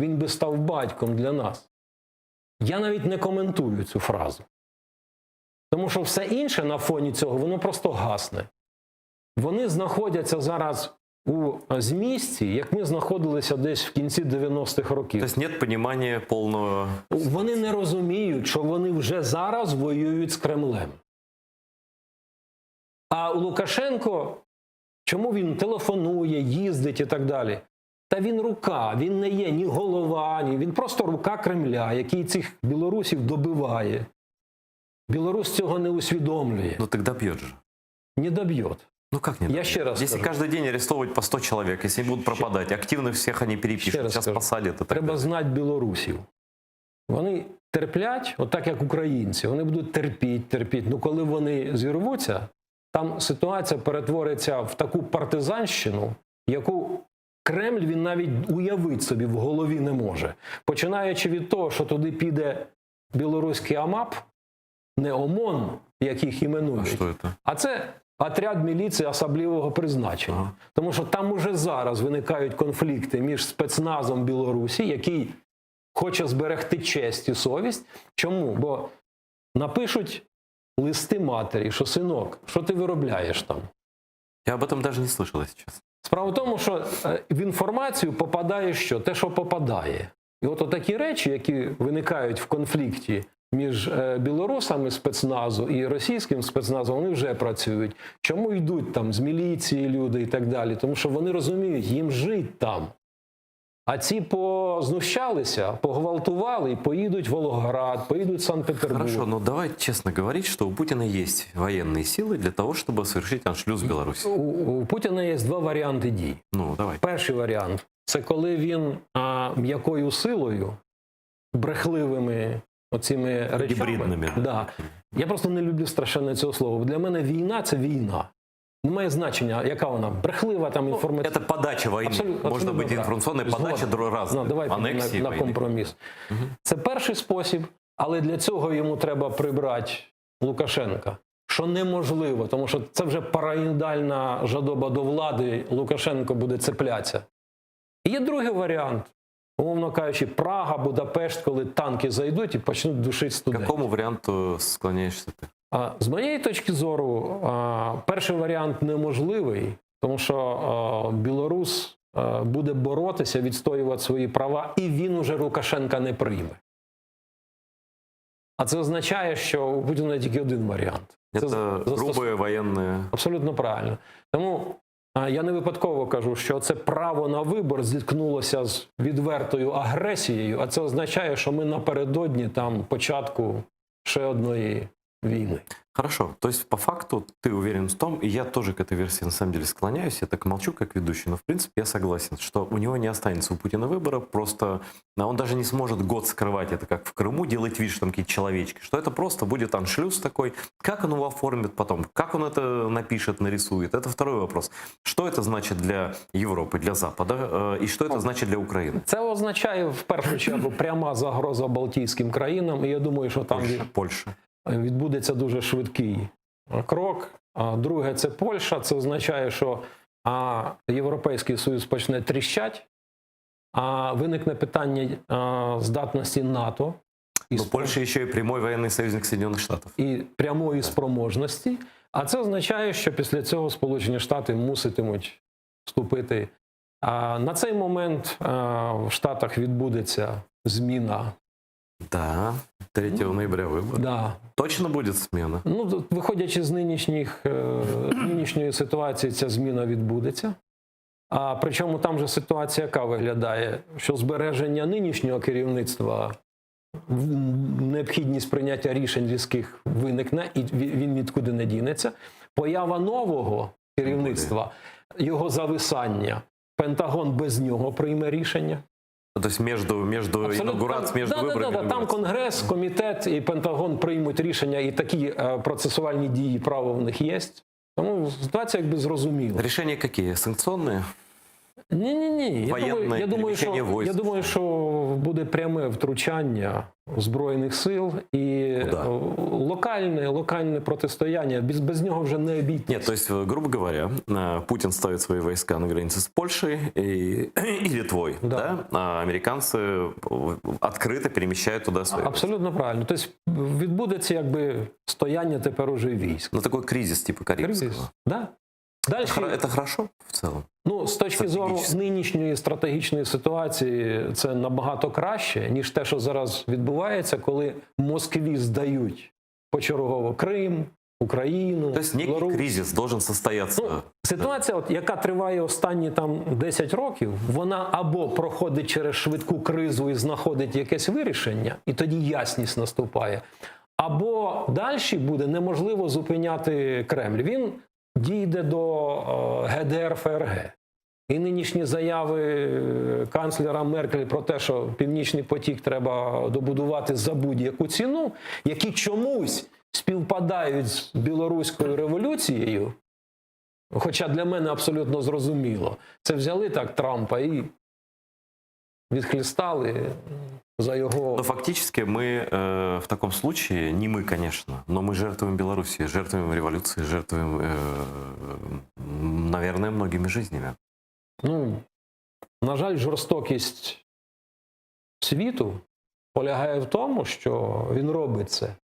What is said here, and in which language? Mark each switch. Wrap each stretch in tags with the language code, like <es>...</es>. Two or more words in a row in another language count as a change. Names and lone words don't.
<uk>Він би став батьком для нас. Я навіть не коментую цю фразу. Тому що все інше на фоні цього, воно просто гасне. Вони знаходяться зараз у змісті, як ми знаходилися десь в кінці 90-х років.</uk> <ru>То есть нет понимания полного...</ru> <uk>Вони не розуміють, що вони вже зараз воюють з Кремлем. А Лукашенко, чому він телефонує, їздить і так далі? Та він рука, він не є ні голова, ні, він просто рука Кремля, який цих білорусів добиває. Білорус цього не усвідомлює.</uk> <ru>Ну тогда бьет же.</ru> <uk>Не доб'єт.</uk> <ru>Ну как не</ru> <uk>Я</uk> <ru>добьет?</ru> <uk>ще раз</uk> <ru>Если</ru> <uk>скажу.</uk> <ru>каждый день арестовывать по 100 человек, если они будут пропадать, активных всех они</ru> <uk>Ще</uk> <ru>перепишут,</ru> <uk>раз</uk> <ru>сейчас</ru> <uk>скажу.</uk> <ru>посадят и так</ru> <uk>Треба</uk> <ru>далее.</ru> <uk>знати білорусів. Вони терплять, отак як українці. Вони будуть терпіти. Ну коли вони зірвуться, там ситуація перетвориться в таку партизанщину, яку Кремль він навіть уявити собі в голові не може. Починаючи від того, що туди піде білоруський АМАП, не ОМОН, як їх</uk> <ru>А</ru> <uk>іменують,</uk> <ru>что это?</ru> <uk>а це отряд міліції особливого призначення. Ага. Тому що там уже зараз виникають конфлікти між спецназом Білорусі, який хоче зберегти честь і совість. Чому? Бо напишуть листи матері, що «Синок, що ти виробляєш там?»</uk> <ru>Я об этом даже не слышал, если честно.</ru> <uk>Справа в тому, що в інформацію попадає що? Те, що попадає. І от такі речі, які виникають в конфлікті між білорусами спецназу і російським спецназом, вони вже працюють. Чому йдуть там з міліції люди і так далі? Тому що вони розуміють, їм жить там. А ці познущалися, погвалтували і поїдуть в Волгоград, поїдуть в Санкт-Петербург.</uk> <ru>Хорошо, но давай честно говорить, что у Путина есть военные силы для того, чтобы совершить аншлюз в Беларуси.</ru> <uk>У Путіна є 2 варіанти дій.</uk> <ru>Ну, давай.</ru> <uk>Перший варіант – це коли він м'якою силою, брехливими оціми речами, Гібридними, да. Я просто не люблю страшенно цього слова. Для мене війна – це війна. Немає значення, яка вона, брехлива там інформація.</uk> <ru>Это подача войны.</ru> <uk>Абсолютно,</uk> <ru>Может быть,</ru> <uk>так.</uk> <ru>информационная подача</ru> <uk>Згоден.</uk> <ru>разная.</ru> <uk>Давайте</uk> <ru>Аннексии</ru> <uk>на</uk> <ru>войны.</ru> <uk>компроміс. Це перший спосіб, але для цього йому треба прибрати Лукашенка. Що неможливо, тому що це вже параноїдальна жадоба до влади, Лукашенко буде цеплятися. І є другий варіант. Умовно кажучи, Прага, Будапешт, коли танки зайдуть і почнуть душити</uk> <ru>К</ru> <uk>студентів.</uk> <ru>какому варианту склоняешься ты?</ru> <uk>З моєї точки зору, перший варіант неможливий, тому що білорус буде боротися, відстоювати свої права, і він уже Лукашенка не прийме. А це означає, що у Путіна тільки один варіант. Це</uk> <ru>Это грубые военные...</ru> <uk>Абсолютно правильно. Тому я не випадково кажу, що це право на вибор зіткнулося з відвертою агресією, а це означає, що ми напередодні там початку ще одної війны.</uk> <ru>Хорошо. То есть, по факту, ты уверен в том, и я тоже к этой версии на самом деле склоняюсь, я так молчу как ведущий, но в принципе я согласен, что у него не останется у Путина выбора, просто он даже не сможет год скрывать это, как в Крыму, делать вид, что там какие-то человечки, что это просто будет аншлюз такой, как он его оформит потом, как он это напишет, нарисует, это второй вопрос. Что это значит для Европы, для Запада, и что это значит для Украины?</ru> <uk>Це означає, в першу чергу, пряма загроза Балтійським країнам, і я думаю, що там</uk> <ru>Польша.</ru> <uk>відбудеться дуже швидкий крок. Друге – це Польща. Це означає, що Європейський Союз почне тріщати, виникне питання здатності НАТО.</uk> <ru>Но Польша еще и прямой военный союзник Соединенных Штатов.</ru> <uk>І прямої спроможності. А це означає, що після цього Сполучені Штати муситимуть вступити. На цей момент в Штатах відбудеться зміна.</uk> <ru>Да, 3 ноября выборы. Да. Точно будет смена?</ru> <uk>Ну, виходячи з нинішньої ситуації, ця зміна відбудеться. Причому там же ситуація яка виглядає, що збереження нинішнього керівництва, необхідність прийняття рішень різких виникне, і він нікуди не дінеться. Поява нового керівництва, його зависання, Пентагон без нього прийме рішення.</uk> <ru>То есть между инаугурацией, между выборами...</ru> <uk>Там Конгрес, комітет і Пентагон приймуть рішення, і такі процесуальні дії, право в них є. Тому ситуація якби зрозуміла.</uk> <ru>Решения какие? Санкционные?</ru> <uk>Ні. Воєнне переміщення військ. Я думаю, що буде пряме втручання Збройних сил і локальне протистояння. Без нього вже не обійтись.</uk> <ru>Нет, то есть, грубо говоря, Путин ставит свои войска на границе с Польшей и Литвой, да? А американцы открыто перемещают туда свои</ru> <uk>Абсолютно правильно. Тобто відбудеться якби стояння тепер уже військ.</uk> <ru>Ну, такой кризис типа Карибского. Кризис. Да. Дальше, Это хорошо в целом?</ru> <uk>ну, з точки зору нинішньої стратегічної ситуації, це набагато краще, ніж те, що зараз відбувається, коли Москві здають почергово Крим, Україну,</uk> <ru>То есть некий</ru> <uk>Білорусь.</uk> <ru>кризис должен состояться.</ru> <uk>Ну, ситуація, яка триває останні там 10 років, вона або проходить через швидку кризу і знаходить якесь вирішення, і тоді ясність наступає, або далі буде неможливо зупиняти Кремль. Він дійде до ГДР, ФРГ. І нинішні заяви канцлера Меркель про те, що Північний потік треба добудувати за будь-яку ціну, які чомусь співпадають з білоруською революцією, хоча для мене абсолютно зрозуміло. Це взяли так Трампа і відхлістали за його...</uk> <ru>Но фактически мы в таком случае, не мы, конечно, но мы жертвуем Белоруссией, жертвуем революцией, жертвуем, наверное, многими жизнями.</ru> <uk>Ну, на жаль, жорстокість світу полягає в тому, що він робить це.</uk>